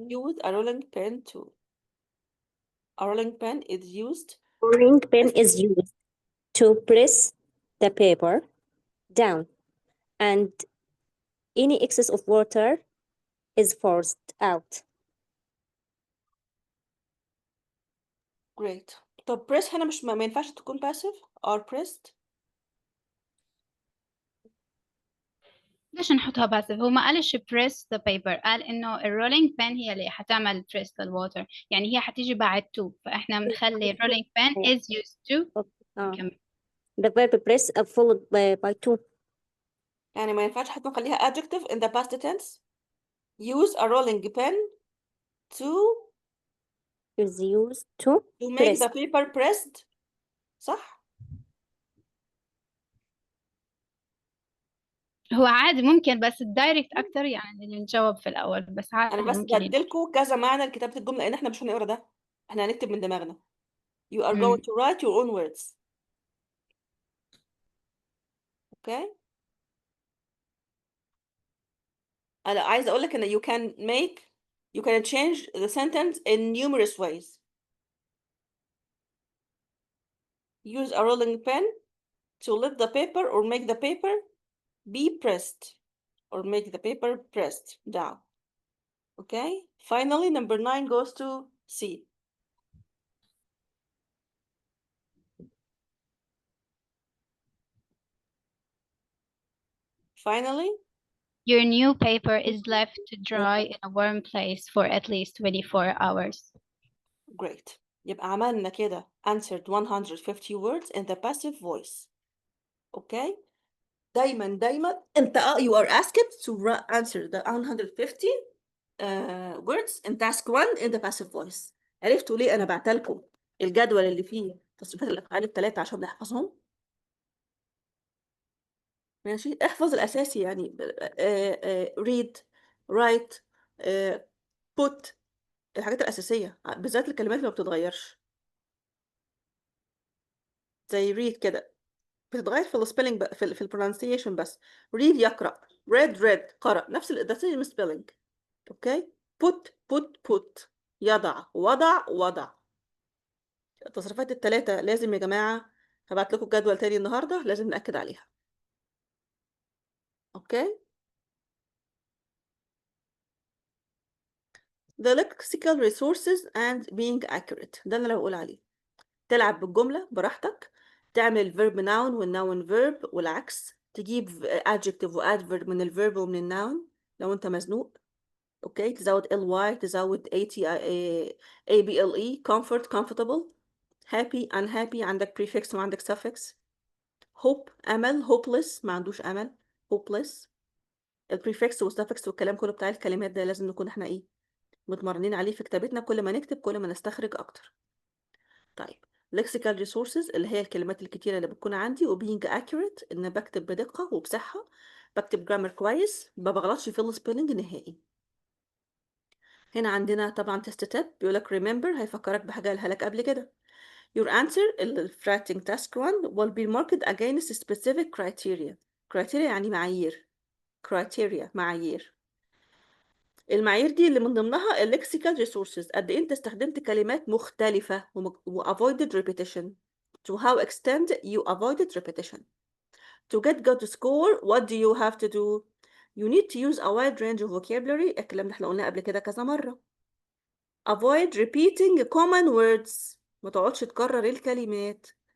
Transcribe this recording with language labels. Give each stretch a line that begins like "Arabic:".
English: Use a rolling pen to. A rolling pen is used. rolling pin is used to press the paper down, and any excess of water is forced out. Great.
Arabic: طب press هنا مش ما ينفعش تكون
English: passive or pressed.
Arabic: ليش نحطها باسف؟ هو ما قالش
English: press the paper،
Arabic: قال إنه الرولينج بين هي اللي حتعمل press للwater، يعني هي حتيجي بعد to، فإحنا بنخلي
English: rolling pen is used to.
Arabic: نكمل.
English: The verb press followed by to.
Arabic: يعني ما ينفعش حتى نخليها adjective in the past tense.
English: Use a rolling pen to Is used to make press. the paper pressed.
Arabic: صح؟ هو عادي ممكن، بس الدايركت أكتر يعني اللي نجاوب في الأول، بس عادي أنا بس ممكن بديلكوا كذا معنى لكتابة الجملة لأن إحنا مش هنقرا ده. إحنا هنكتب من دماغنا.
English: You are going to write your own words. Okay?
Arabic: أنا عايزة أقول لك إن
English: you can change the sentence in numerous ways. Use a rolling pen to lift the paper or make the paper be pressed or make the paper pressed down. Okay? Finally, number 9 goes to C. Finally, Your new paper is left to dry in a warm place for at least 24 hours. great.
Arabic: يبقى عملنا كده
English: answered 150 words in the passive voice. Okay?
Arabic: دايما انت
English: you are asked to answer the 150 words in task 1 in the passive voice.
Arabic: عرفتوا ليه انا بعتلكم الجدول اللي فيه تصريفات الافعال الثلاثه عشان نحفظهم؟ ماشي، احفظ الاساسي يعني read write put الحاجات الاساسيه بالذات الكلمات اللي ما بتتغيرش زي read كده بتتغير في السبيلنج في البرونسيشن بس. read يقرأ، read قرأ، نفس ده
English: same spelling.
Arabic: اوكي. put يضع، وضع. التصريفات الثلاثه لازم يا جماعه هبعت لكم جدول تاني النهارده لازم نأكد عليها. اوكي.
English: the lexical resources and being accurate
Arabic: ده اللي انا بقول عليه. تلعب بالجملة براحتك، تعمل verb noun والnoun verb والعكس، تجيب adjective و adverb من الverb ومن الnoun لو انت مزنوق. اوكي، تزود ly، تزود able، comfort comfortable، happy unhappy، عندك prefix وعندك suffix. hope أمل، hopeless ما عندوش أمل، hopeless. البريفكس والسفكس والكلام كله بتاع الكلمات ده لازم نكون احنا ايه متمرنين عليه في كتابتنا. كل ما نكتب كل ما نستخرج اكتر. طيب lexical resources اللي هي الكلمات الكتيرة اللي بتكون عندي، و
English: being accurate
Arabic: ان بكتب بدقة وبصحة، بكتب جرامر كويس، ما بغلطش في السبيلنج نهائي. هنا عندنا طبعا تست تاب بيقولك remember، هيفكرك بحاجة قالها لك قبل كده.
English: your answer الفراتنج task 1 will be marked against specific criteria.
Arabic: criteria يعني معايير، criteria معايير. المعايير دي اللي من ضمنها الليكسيكال ريسورسز، قد ايه انت استخدمت كلمات مختلفة و
English: avoided repetition. to how extent you avoided repetition. to get good score what do you have to do. you need to use a wide range of vocabulary،
Arabic: الكلام ده احنا قلناه قبل كده كذا مرة.
English: avoid repeating common words،
Arabic: ما تقعدش تكرر الكلمات.